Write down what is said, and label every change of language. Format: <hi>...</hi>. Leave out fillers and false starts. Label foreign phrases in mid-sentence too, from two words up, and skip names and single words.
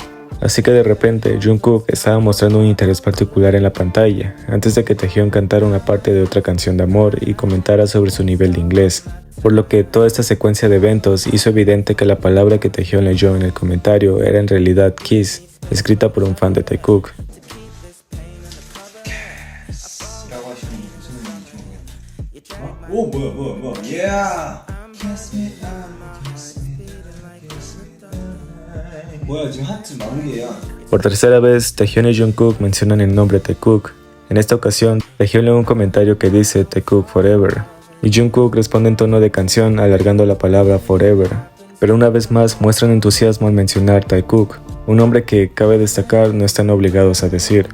<es>Así que de repente, Jungkook estaba mostrando un interés particular en la pantalla, antes de que Taehyung cantara una parte de otra canción de amor y comentara sobre su nivel de inglés. Por lo que toda esta secuencia de eventos hizo evidente que la palabra que Taehyung leyó en el comentario era en realidad "Kiss", escrita por un fan de Taekook.</es> <ko>라고 하시는 게 무슨 의미인지 모르겠네. 오 뭐야</ko> <en>yeah. Kiss me kiss me kiss me.</en> <ko>뭐야 지금 하트 마무리야.</ko> <es>Por tercera vez, Taehyung y Jungkook mencionan el nombre Taekook. En esta ocasión, Taehyung lee un comentario que dice Taekook Forever, y Jungkook responde en tono de canción alargando la palabra Forever. Pero una vez más muestran entusiasmo al mencionar Taekook, un nombre que, cabe destacar, no están obligados a decir.</es>